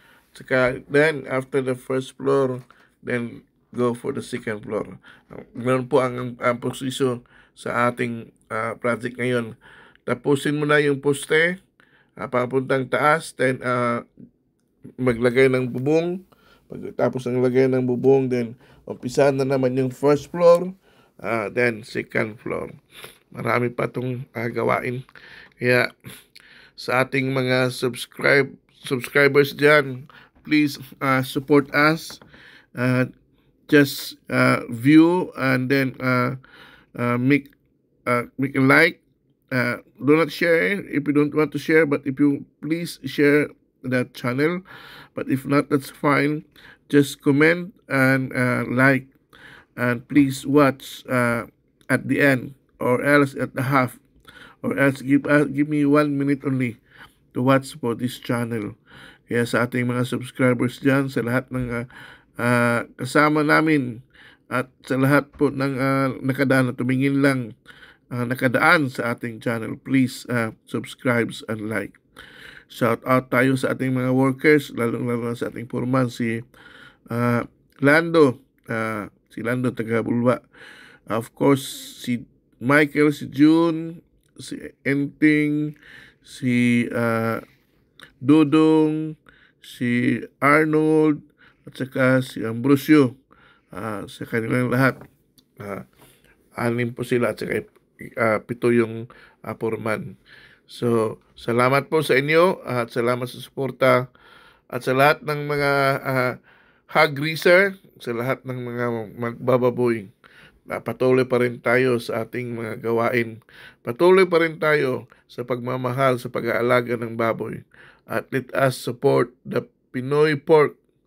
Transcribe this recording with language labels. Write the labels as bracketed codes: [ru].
[en] Saka then after the first floor, then go for the second floor. [tl] Ganun po ang proseso sa ating project ngayon. Tapusin mo na yung poste, papuntang taas, then maglagay ng bubong. Pagkatapos ng lagay ng bubong, then umpisa na naman yung first floor, then second floor. Marami pa itong gawain. Kaya sa ating mga subscribers dyan, [en] please support us. Just view and then make a like. Do not share if you don't want to share, but if you please share that channel. But if not, that's fine. Just comment and like, and please watch at the end, or else at the half, or else give me 1 minute only to watch for this channel. [tl] Kaya sa ating mga subscribers dyan, sa lahat ng kasama namin, at sa lahat po ng nakadaan na tumingin lang, nakadaan sa ating channel, [en] please subscribe and like. [tl] Shout out tayo sa ating mga workers, lalo sa ating foreman, si Lando, si Lando taga-Bulwa. Of course, si Michael, si June, si Enting, si Dudong, si Arnold, at saka si Ambrosio. Sa kanilang lahat, 6 po sila, at saka 7 yung foreman. So, salamat po sa inyo, at salamat sa suporta, at sa lahat ng mga hog greaser, sa lahat ng mga magbababoy. Patuloy pa rin tayo sa ating mga gawain. Patuloy pa rin tayo sa pagmamahal, sa pag-aalaga ng baboy. [en] At let us support the Pinoy pork.